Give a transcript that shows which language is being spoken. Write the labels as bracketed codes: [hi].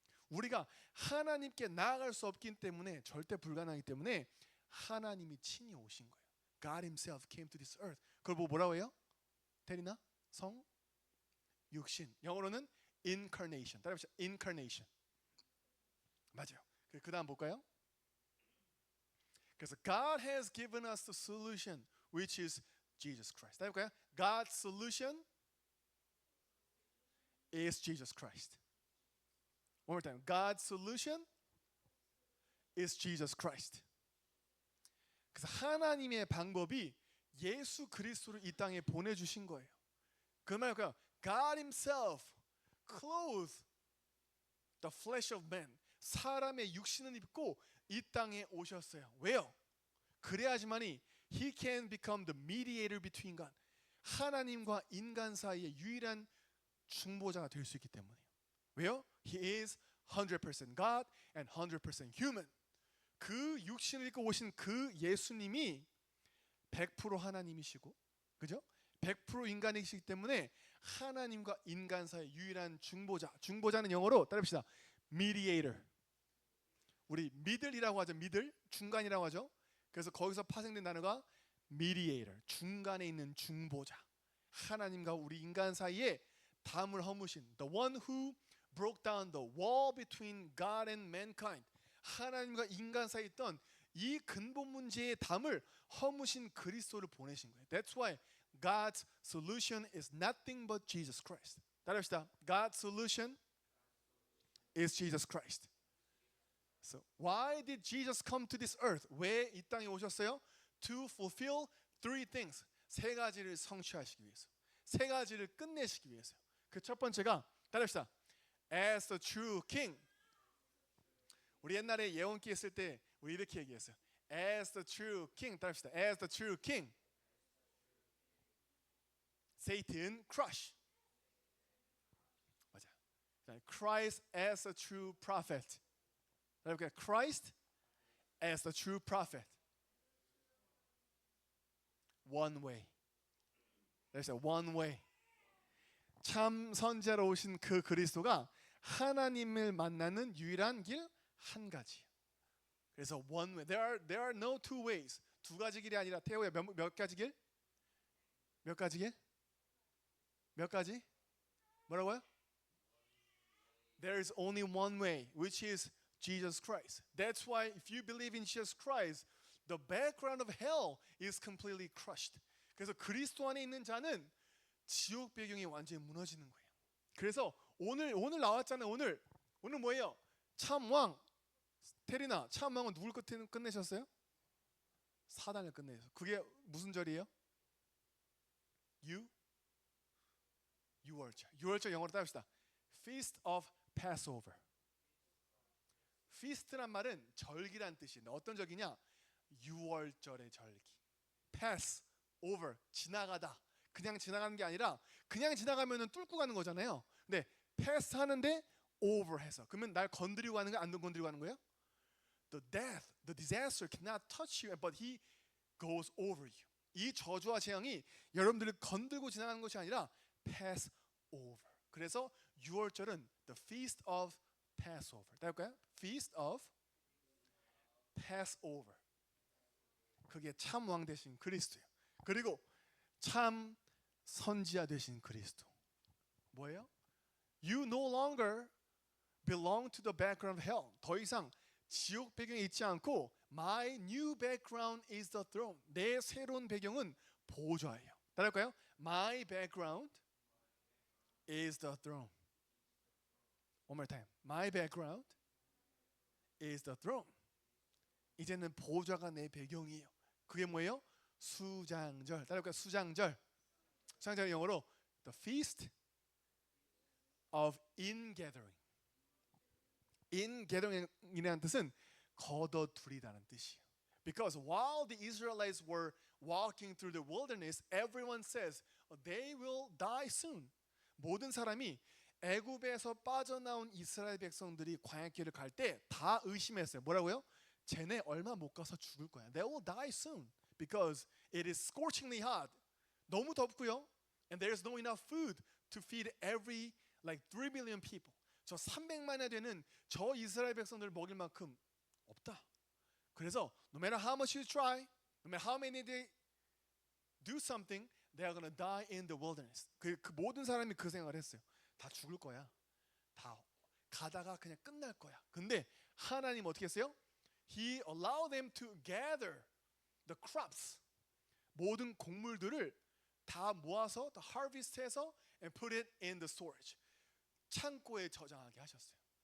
[ko] 우리가 하나님께 나아갈 수 없기 때문에 절대 불가능하기 때문에 하나님이 친히 오신 거예요. [en] God himself came to this earth. [ko] 그걸 보고 뭐라고 해요? 테리나? 성? 육신. 영어로는 incarnation. 따라합시다. incarnation. 맞아요. 그 다음 볼까요? [en] 그래서 God has given us the solution, which is Jesus Christ. [ko] 따라볼까요? [en] God's solution is Jesus Christ. One more time. God's solution is Jesus Christ. [ko] 그래서 하나님의 방법이 예수 그리스도를 이 땅에 보내주신 거예요. 그 말일까요? [en] God Himself clothed the flesh of man. [ko] 사람의 육신을 입고 이 땅에 오셨어요. 왜요? [en] 그래야지만이 He can become the mediator between God. [ko] 하나님과 인간 사이의 유일한 중보자가 될 수 있기 때문이에요. 왜요? [en] He is 100% God and 100% human. [ko] 그 육신을 입고 오신 그 예수님이 100% 하나님이시고, 그죠? 100% 인간이시기 때문에 하나님과 인간 사이의 유일한 중보자. 중보자는 영어로 따라합시다. [en] mediator. [ko] 우리 middle이라고 하죠. middle, 중간이라고 하죠. 그래서 거기서 파생된 단어가 mediator, 중간에 있는 중보자. 하나님과 우리 인간 사이에 담을 허무신 [en] the one who broke down the wall between God and mankind. [ko] 하나님과 인간 사이에 있던 이 근본 문제의 담을 허무신 그리스도를 보내신 거예요. [en] That's why God's solution is nothing but Jesus Christ. [ko] 따라합시다. [en] God's solution is Jesus Christ. So why did Jesus come to this earth? [ko] 왜 이 땅에 오셨어요? [en] To fulfill three things. [ko] 세 가지를 성취하시기 위해서. 세 가지를 끝내시기 위해서요. 그 첫 번째가 따라합시다. [en] As the true king. [ko] 우리 옛날에 예언기 했을 때 우리 이렇게 얘기했어요. [en] As the true king. [ko] 따라합시다. [en] As the true king. Satan crush. 맞아. Christ as a true prophet. 그러니까 Christ as the true prophet. One way. There's a one way. [ko] 참 선지자로 오신 그 그리스도가 하나님을 만나는 유일한 길 한 가지예요. [en] 그래서 one way. There are no two ways. [ko] 두 가지 길이 아니라 태호야 몇 가지 길? 몇 가지 길? 몇 가지? 뭐라고요? [en] There is only one way, which is Jesus Christ. That's why if you believe in Jesus Christ, the background of hell is completely crushed. [ko] 그래서 그리스도 안에 있는 자는 지옥 배경이 완전히 무너지는 거예요. 그래서 오늘 나왔잖아요. 오늘 뭐예요? 참왕 테리나 참왕은 누굴 끝내셨어요? 사단을 끝내셨어요. 그게 무슨 절이에요? 유월절. 유월절 영어로 따봅시다. [en] Feast of Passover. [ko] Feast란 말은 절기란 뜻인데 어떤 절기냐? 유월절의 절기. [en] Pass over [ko] 지나가다. 그냥 지나가는 게 아니라 그냥 지나가면은 뚫고 가는 거잖아요. 근데 pass 하는데 over 해서 그러면 날 건드리고 가는 거야? 안 건드리고 가는 거예요? [en] The death, the disaster cannot touch you, but he goes over you. [ko] 이 저주와 재앙이 여러분들을 건들고 지나가는 것이 아니라 pass over. [en] 그래서 6월절은 the feast of Passover. [ko] 따를까요? [en] Feast of Passover. [ko] 그게 참 왕 되신 그리스도예요. 그리고 참 선지자 되신 그리스도. 뭐예요? [en] You no longer belong to the background of hell. [ko] 더 이상 지옥 배경에 있지 않고 [en] My new background is the throne. [ko] 내 새로운 배경은 보좌예요. 따라할까요? [en] My background is the throne. One more time. My background is the throne. [ko] 이제는 보좌가 내 배경이에요. 그게 뭐예요? 수장절. 따라할까요? 수장절. 수장절 영어로 [en] the feast of ingathering. [ko] ingathering이라는 뜻은 거둬들이다는 뜻이에요. [en] Because while the Israelites were walking through the wilderness, everyone says they will die soon. [ko] 모든 사람이 애굽에서 빠져나온 이스라엘 백성들이 광야길을 갈 때 다 의심했어요. 뭐라고요? 쟤네 얼마 못 가서 죽을 거야. [en] They will die soon because it is scorchingly hot. [ko] 너무 덥고요. [en] And there is no enough food to feed every like 3 million people. [ko] 저 300만이 되는 저 이스라엘 백성들 먹일 만큼 없다. [en] 그래서 no matter how much you try, no matter how many they do something, they are gonna die in the wilderness. [ko] 그 모든 사람이 그 생각을 했어요. 다 죽을 거야. 가다가 그냥 끝날 거야. 근데 하나님 어떻게 했어요? [en] He allowed them to gather the crops. [ko] 모든 곡물들을 다 모아서 다 harvest해서 [en] and put it in the storage. [ko] 창고에 저장하게 하셨어요.